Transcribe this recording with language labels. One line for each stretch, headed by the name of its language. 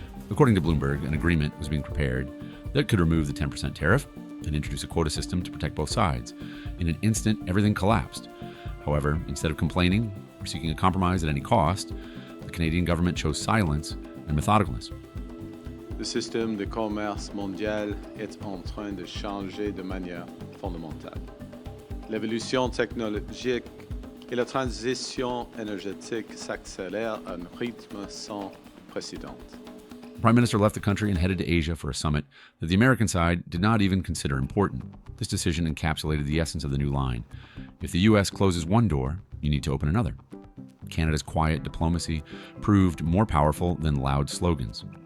English: According to Bloomberg, an agreement was being prepared that could remove the 10% tariff and introduce a quota system to protect both sides. In an instant, everything collapsed. However, instead of complaining or seeking a compromise at any cost, the Canadian government chose silence and methodicalness.
French: Le système de commerce mondial est en train de changer de manière fondamentale. L'évolution technologique et la transition énergétique s'accélèrent à un rythme sans précédent.
English: The Prime Minister left the country and headed to Asia for a summit that the American side did not even consider important. This decision encapsulated the essence of the new line. If the U.S. closes one door, you need to open another. Canada's quiet diplomacy proved more powerful than loud slogans.